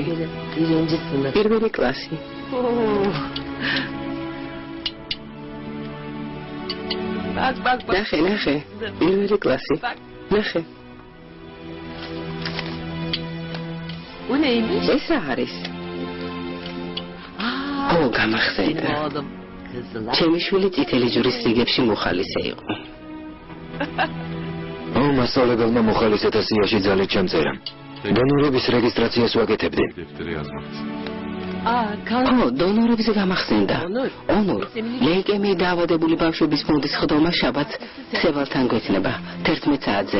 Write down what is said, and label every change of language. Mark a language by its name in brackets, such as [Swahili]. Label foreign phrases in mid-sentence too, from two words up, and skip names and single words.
[Turkish] Birinci sınıf. [Georgian] პირველი კლასი. [Turkish] Bak bak bak. [Georgian] ნახე, ნახე. პირველი კლასი. ნახე. [Turkish] Bu neymiş? [Georgian] ეს რა არის? Aa, ო, [Turkish] benim [Georgian] გამახსენდა. [Turkish] oğlum. Kızılar. [Georgian] ჩემი შვილი წითელი ჯვრის რიგებში მოხალისე იყო. მასწავლებელმა მოხალისეთა სიაში ძალით ჩამწერა. დონორების რეგისტრაციას ვაკეთებდი. [Turkish] Aa, kan. [Georgian] ო, დონორებზე გამახსენდა. [Turkish] Onur. [Georgian] ონურ, ლეიკემიით დაავადებული ბავშვების ფონდის ხდომა შაბათს სევალთან გვეცნება 11 საათზე.